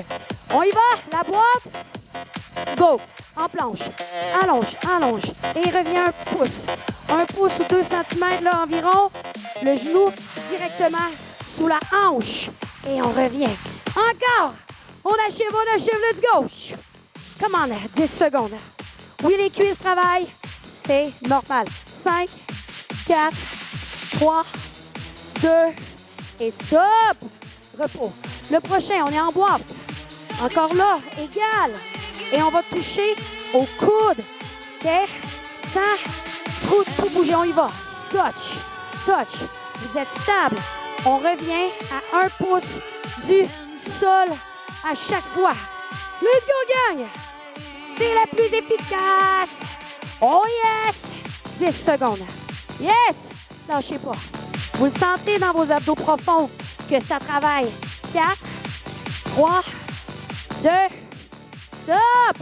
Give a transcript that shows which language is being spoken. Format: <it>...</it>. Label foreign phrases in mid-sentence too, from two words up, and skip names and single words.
<fr>On y va, la boîte. Go. En planche. Allonge, allonge. Et reviens un pouce. Un pouce ou 2 cm là environ. Le genou directement sous la hanche. Et on revient. Encore. On achève,</fr> <en>let's go. Come on, 10 secondes.</en> <fr>Oui, les cuisses travaillent. C'est normal. 5, 4, 3, 2 et stop. Repos. Le prochain, on est en boîte. Encore là, égal. Et on va toucher au coude. OK? Sans trop bouger, on y va.</fr> <en>Touch, touch.</en> <fr>Vous êtes stable. On revient à 1 pouce du sol à chaque fois.</fr> <en>Let's go,</en> <fr>gang! C'est la plus efficace.</fr> <en>Oh yes! 10 secondes. Yes!</en> <fr>Lâchez pas. Vous le sentez dans vos abdos profonds que ça travaille. 4, 3, 2, stop!</fr>